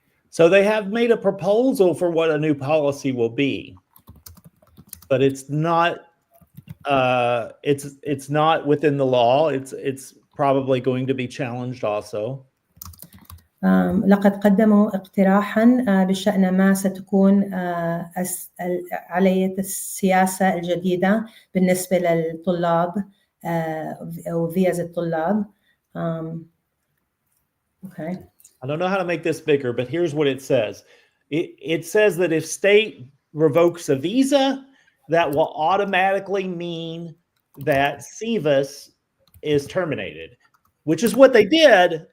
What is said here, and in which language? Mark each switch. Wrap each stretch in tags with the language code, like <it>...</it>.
<en>So they have made a proposal for what a new policy will be, but it's not within the law. It's probably going to be challenged also.</en> <ar>لقد قدموا اقتراحا بشأن ما ستكون عملية السياسة الجديدة بالنسبة للطلاب أو فيزا الطلاب.</ar> <en>Okay. I don't know how to make this bigger, but here's what it says. It says that if state revokes a visa, that will automatically mean that SEVIS is terminated, which is what they did.</en>